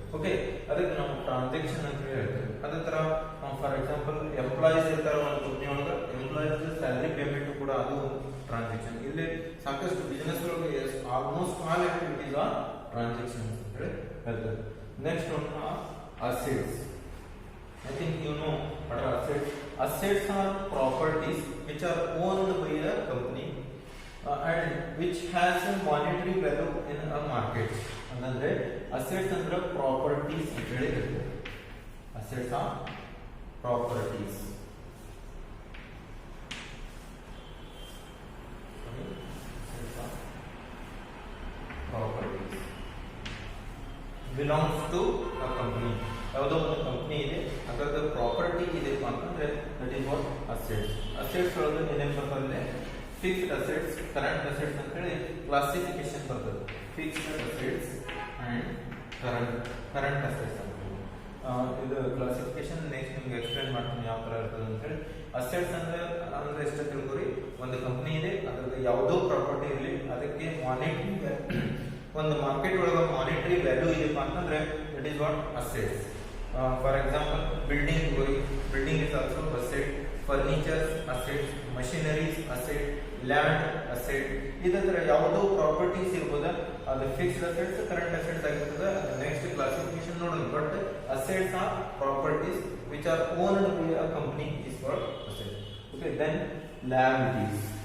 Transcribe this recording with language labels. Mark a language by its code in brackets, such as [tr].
[kn] Okay, ಅದಕ್ಕೆ ನಾವು transaction ಅಂತ ಹೇಳ್ತೇವೆ. ಅದೇ ತರ [en] for example [kn] ಎಂಪ್ಲಾಯೀಸ್ ಇರ್ತಾರೆ ಒಂದು ಕಂಪನಿ ಒಳಗೆ, ಎಂಪ್ಲಾಯೀಸ್ ಸ್ಯಾಲರಿ ಪೇಮೆಂಟ್ ಕೂಡ ಅದು ಟ್ರಾನ್ಸಾಕ್ಷನ್. ಇಲ್ಲಿ ಸಾಕಷ್ಟು ಬಿಸ್ನೆಸ್ ಒಳಗೆ [en] almost all activities are transaction [kn] ಅಂತ ಹೇಳಿ ಹೇಳ್ತೇವೆ. Next one assets. [en] I think you know what are assets. Assets are properties which are owned by a company and which has a monetary value in a market. [kn] ಅಂದ್ರೆ assets ಅಂದ್ರೆ properties ಅಂತ ಹೇಳಿದ್ರೆ, [en] assets are properties. Assets are properties belongs to a company. [kn] ಯಾವುದೋ ಒಂದು company ಇದೆ, ಅದರದ property ಇದೆ ಅಂತಂದ್ರೆ [en] That is what assets. [kn] Assets ಒಳಗೆ ಏನೇನು ಬರ್ತದೆ? ಫಿಕ್ಸ್ಡ್ ಅಸೆಟ್ಸ್, ಕರೆಂಟ್ ಅಸೆಟ್ಸ್ ಅಂತ ಹೇಳಿ ಕ್ಲಾಸಿಫಿಕೇಶನ್ ಬರ್ತದೆ. Fixed assets and current assets ಅಂತ ಇದು ಕ್ಲಾಸಿಫಿಕೇಶನ್ ನೆಕ್ಸ್ಟ್ ನಿಮ್ಗೆ ಎಕ್ಸ್ಪ್ಲೇನ್ ಮಾಡ್ತೀನಿ ಯಾವ ತರ ಇರ್ತದೆ ಅಂತ ಹೇಳಿ. ಅಸೆಟ್ಸ್ ಅಂದ್ರೆ ಎಷ್ಟು ತಿಳ್ಕೊರಿ, ಒಂದು ಕಂಪನಿ ಇದೆ, ಅದ್ರದ್ದು ಯಾವುದೋ ಪ್ರಾಪರ್ಟಿ ಇರಲಿ, ಅದಕ್ಕೆ ಮಾನಿಟರಿ ಒಂದು ಮಾರ್ಕೆಟ್ ಒಳಗೆ ಮಾನಿಟರಿ ವ್ಯಾಲ್ಯೂ ಇದೆಪ್ಪ ಅಂತಂದ್ರೆ [en] That is what assets. For example, building is also asset, furniture asset, machineries asset, land asset. [kn] ಇದರ ಯಾವುದೋ ಪ್ರಾಪರ್ಟೀಸ್ ಇರಬಹುದು, ಅದು ಫಿಕ್ಸ್ಡ್ ಅಸೆಟ್ಸ್, ಕರೆಂಟ್ ಅಸೆಟ್ಸ್ ಆಗಿರ್ತದೆ. [en] next classification [kn] ನೋಡೋಣ. [en] But assets are properties which are owned by a company is called asset. Okay, then liabilities.